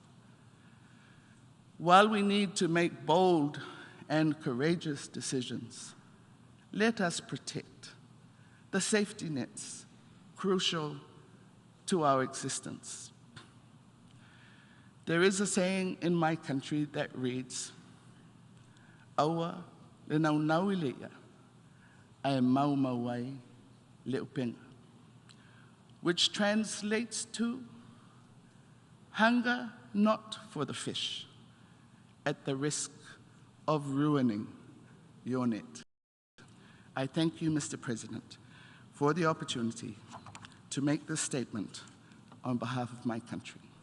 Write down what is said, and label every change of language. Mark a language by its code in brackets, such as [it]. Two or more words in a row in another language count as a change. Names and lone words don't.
[en] While we need to make bold and courageous decisions, let us protect the safety nets crucial to our existence. There is a saying in my country that reads, [sm] "Awa le naunauilea, ai mau mauai le upenga," [en] which translates to, hunger not for the fish, at the risk of ruining your net. I thank you, Mr. President, for the opportunity to make this statement on behalf of my country.